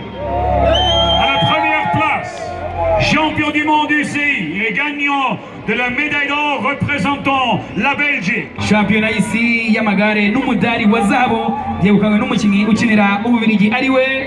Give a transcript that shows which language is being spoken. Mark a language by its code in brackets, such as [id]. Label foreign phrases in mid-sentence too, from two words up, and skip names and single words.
[fr] À la première place, champion du monde UCI et gagnant de la médaille d'or représentant la Belgique. [rw] Shampiyona y'isi y'amagare n'umudari wa zahabu yegukanywe n'umukinnyi ukinira Ububiligi ariwe